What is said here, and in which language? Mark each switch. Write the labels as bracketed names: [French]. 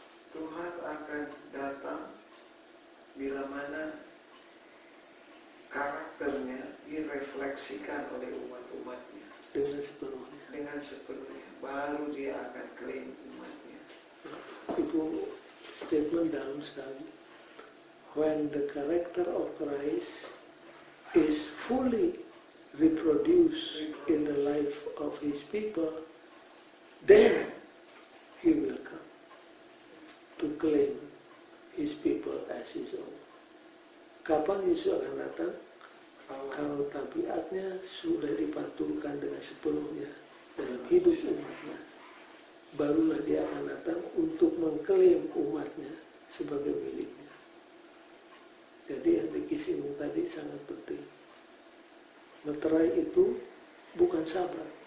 [Indonesian] Tuhan akan datang bila mana karakternya direfleksikan oleh umat-umatnya dengan sepenuhnya, baru dia akan klaim umatnya. Itu statement dalam sekali. [English] When the character of Christ is fully reproduced in the life of His people, then He will come to claim His people as His own. [Indonesian] Kapan Yesus akan datang? Kalau tabiatnya sudah dipantulkan dengan sepenuhnya dalam hidup umatnya, barulah dia akan datang untuk mengklaim umatnya sebagai miliknya. Jadi yang dikisinggung tadi sangat penting. Meterai itu bukan sabar.